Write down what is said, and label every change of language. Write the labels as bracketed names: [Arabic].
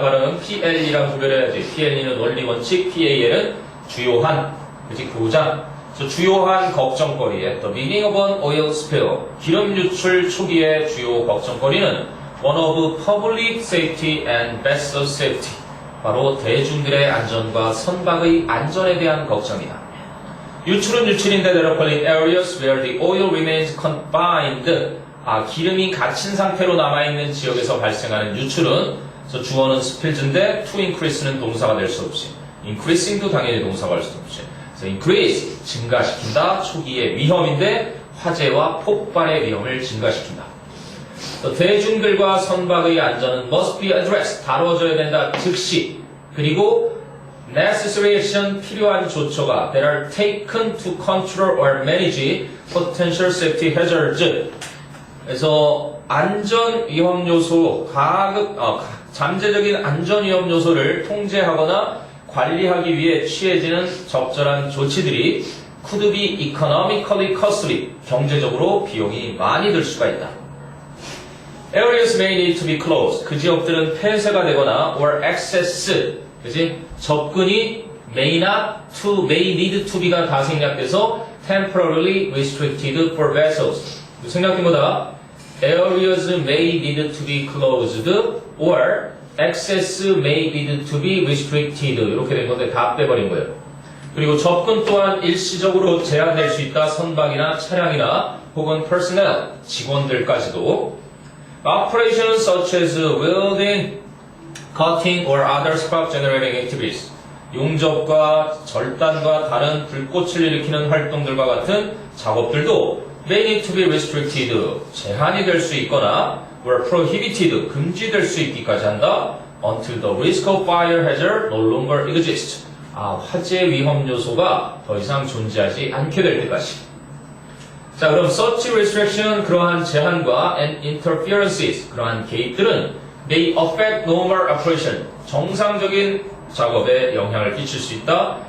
[Korean] 발음 PLE랑 구별해야지. PLE는 원리 원칙, PAL은 주요한, 그지 교장. 주요한 걱정거리에 [English] The beginning of an oil spill, [Korean] 기름 유출 초기의 주요 걱정거리는 [English] One of public safety and vessel safety, [Korean] 바로 대중들의 안전과 선박의 안전에 대한 걱정이다. 유출은 유출인데 [English] there are areas where the oil remains confined. [Korean] 기름이 갇힌 상태로 남아있는 지역에서 발생하는 유출은 주어는 spills인데 to increase는 동사가 될 수 없이 increasing도 당연히 동사가 될 수 없이 그래서 increase, 증가시킨다. 초기의 위험인데 화재와 폭발의 위험을 증가시킨다. 대중들과 선박의 안전은 [English] must be addressed, [Korean] 다뤄져야 된다. 즉시. [English] 그리고 necessary action, [Korean] 필요한 조처가 [English] that are taken to control or manage potential safety hazards. [Korean] 그래서 안전 위험 요소, 잠재적인 안전 위험 요소를 통제하거나 관리하기 위해 취해지는 적절한 조치들이 [English] could be economically costly, [Korean] 경제적으로 비용이 많이 들 수가 있다. [English] Areas may need to be closed, [Korean] 그 지역들은 폐쇄가 되거나 [English] or access, 그지? 접근이 may need to be가 [Korean] 다 생략돼서 [English] temporarily restricted for vessels. [Korean] 생략된 거다. [English] Areas may need to be closed or access may need to be restricted. [Korean] 이렇게 된 건데 다 빼버린 거예요. 그리고 접근 또한 일시적으로 제한될 수 있다. 선박이나 차량이나 혹은 personnel, 직원들까지도. [English] Operations such as welding, cutting or other spark generating activities. [Korean] 용접과 절단과 다른 불꽃을 일으키는 활동들과 같은 작업들도 [English] may need to be restricted, [Korean] 제한이 될 수 있거나 [English] or prohibited, [Korean] 금지될 수 있기까지 한다. [English] until the risk of fire hazard no longer exists. [Korean] 화재 위험 요소가 더 이상 존재하지 않게 될 때까지. 자, 그럼 [English] such restriction, [Korean] 그러한 제한과 [English] and interferences, [Korean] 그러한 개입들은 [English] may affect normal operation, [Korean] 정상적인 작업에 영향을 끼칠 수 있다.